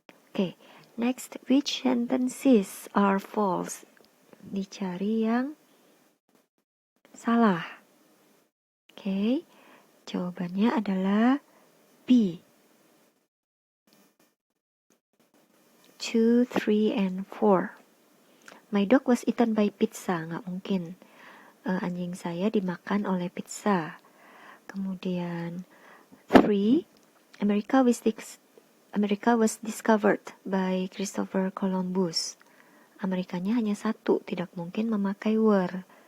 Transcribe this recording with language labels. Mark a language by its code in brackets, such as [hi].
[en] Oke, next, which sentences are false? [id] Dicari yang salah. Oke, jawabannya adalah B. [en] 2, 3, and 4. My dog was eaten by pizza. [id] Nggak mungkin. Anjing saya dimakan oleh pizza. Kemudian 3. [en] America was discovered by Christopher Columbus. [id] Amerikanya hanya satu, tidak mungkin memakai were.